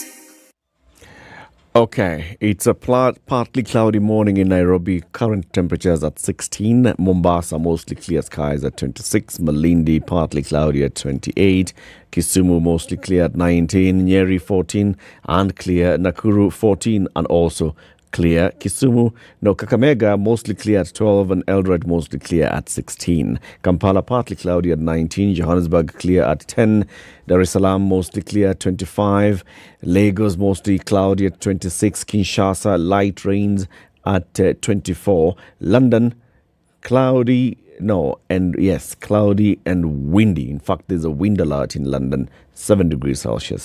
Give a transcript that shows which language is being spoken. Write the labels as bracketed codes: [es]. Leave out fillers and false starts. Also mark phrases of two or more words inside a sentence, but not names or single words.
[en] Okay, it's a partly cloudy morning in Nairobi. Current temperatures at 16. Mombasa, mostly clear skies at 26. Malindi, partly cloudy at 28. Kisumu, mostly clear at 19. Nyeri, 14 and clear. Nakuru, 14 and also clear. Kisumu, no, Kakamega, mostly clear at 12 and Eldoret, mostly clear at 16. Kampala, partly cloudy at 19. Johannesburg, clear at 10. Dar es Salaam, mostly clear at 25. Lagos, mostly cloudy at 26. Kinshasa, light rains at 24. London, cloudy, cloudy and windy. In fact, there's a wind alert in London, 7 degrees Celsius.